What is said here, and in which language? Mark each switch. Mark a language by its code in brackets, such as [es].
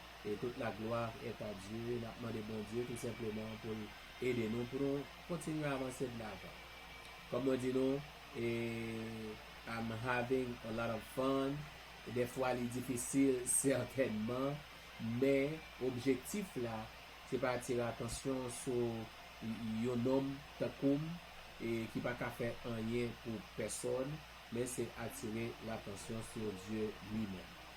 [fr] Et toute la gloire est à Dieu. Nous demandons bon Dieu tout simplement pour aider nous pour continuer à avancer de l'avant. Comme nous disons, [en] I'm having a lot of fun. [fr] Et des fois, il est difficile, certainement. Mais l'objectif là, c'est pas attirer l'attention sur un homme et qui n'a pas faire rien pour personne, mais c'est attirer l'attention sur Dieu lui-même.